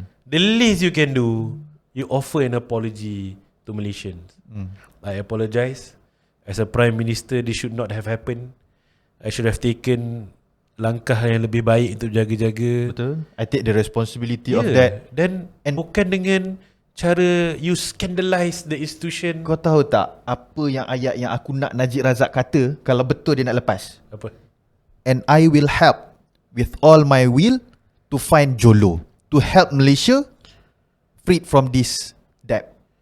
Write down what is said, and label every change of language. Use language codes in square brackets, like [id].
[en] The least you can do, you offer an apology to Malaysians. I apologize. As a Prime Minister, this should not have happened. I should have taken [ms] langkah yang lebih baik untuk jaga-jaga. Betul. [en] I take the responsibility of that. [ms] Dan bukan dengan cara [en] you scandalize the institution. [ms] Kau tahu tak apa yang ayat yang aku nak Najib Razak kata kalau betul dia nak lepas? Apa? [en] And I will help with all my will to find Jolo, to help Malaysia freed from this debt.